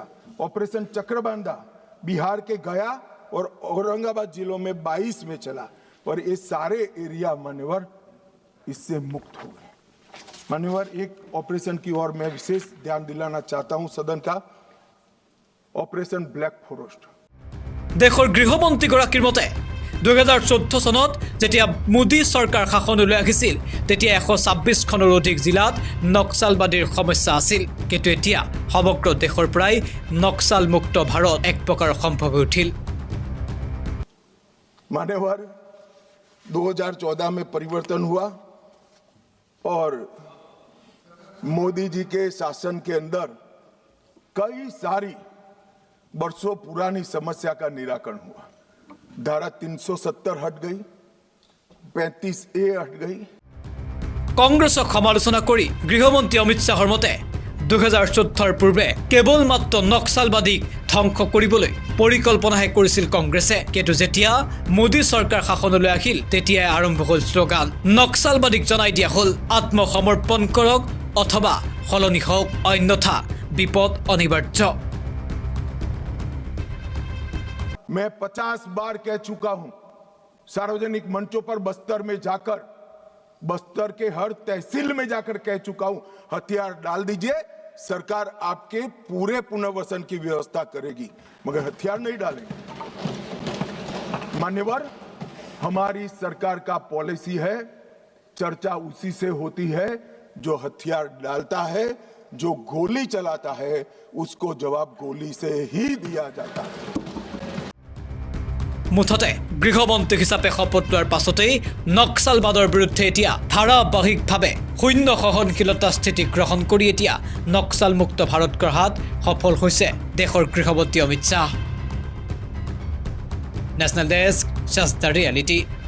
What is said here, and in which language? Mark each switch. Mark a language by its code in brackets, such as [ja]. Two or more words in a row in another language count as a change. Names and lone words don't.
[hi] ऑपरेशन चक्रबांधा बिहार के गया और औरंगाबाद जिलों में 22 में चला और ये सारे एरिया मान्यवर इससे मुक्त हो गए। मान्यवर, एक ऑपरेशन की ओर मैं विशेष ध्यान दिलाना चाहता हूं सदन का, ऑपरेशन ब्लैक फॉरेस्ट। [as] দেশৰ গৃহমন্ত্ৰীগৰাকীৰ মতে 2014 চনত যেতিয়া মোদী চৰকাৰ শাসনলৈ আহিছিল তেতিয়া 126খনৰ অধিক জিলাত নক্সালবাদীৰ সমস্যা আছিল, কিন্তু এতিয়া সমগ্ৰ দেশৰ প্ৰায় নক্সাল মুক্ত ভাৰত এক প্ৰকাৰ সম্ভৱ হৈ উঠিল। [hi] मान्यवर, 2014 में परिवर्तन हुआ और मोदी जी के शासन के अंदर कई सारी वर्षों पुरानी समस्या का निराकरण हुआ। धारा 370 हट गई, 35A हट गई। [as] কংগ্ৰেছক সমালোচনা কৰি গৃহমন্ত্ৰী অমিত শ্বাহৰ মতে 2014 পূৰ্বে কেৱল মাত্ৰ নক্সালবাদীক ধ্বংস কৰিবলৈ পৰিকল্পনাহে কৰিছিল কংগ্ৰেছে, কিন্তু যেতিয়া মোদী চৰকাৰ শাসনলৈ আহিল তেতিয়াই আৰম্ভ হ'ল শ্লোগান। নক্সালবাদীক জনাই দিয়া হ'ল আত্মসমৰ্পণ কৰক অথবা সলনি হওক, অন্যথা বিপদ অনিবাৰ্য। [hi] मैं 50 बार कह चुका हूं सार्वजनिक मंचों पर, बस्तर में जाकर, बस्तर के हर तहसील में जाकर कह चुका हूं, हथियार डाल दीजिए, सरकार आपके पूरे पुनर्वसन की व्यवस्था करेगी, मगर हथियार नहीं डालेंगे। मान्यवर, हमारी सरकार का पॉलिसी है, चर्चा उसी से होती है जो हथियार डालता है, जो गोली चलाता है उसको जवाब गोली से ही दिया जाता है। [as] মুঠতে গৃহমন্ত্ৰী হিচাপে শপত লোৱাৰ পাছতেই নক্সালবাদৰ বিৰুদ্ধে এতিয়া ধাৰাবাহিকভাৱে শূন্য সহনশীলতা স্থিতি গ্ৰহণ কৰি এতিয়া নক্সালমুক্ত ভাৰত গঢ়াত সফল হৈছে দেশৰ গৃহমন্ত্ৰী অমিত শ্বাহ। [en] National Desk, Just the Reality.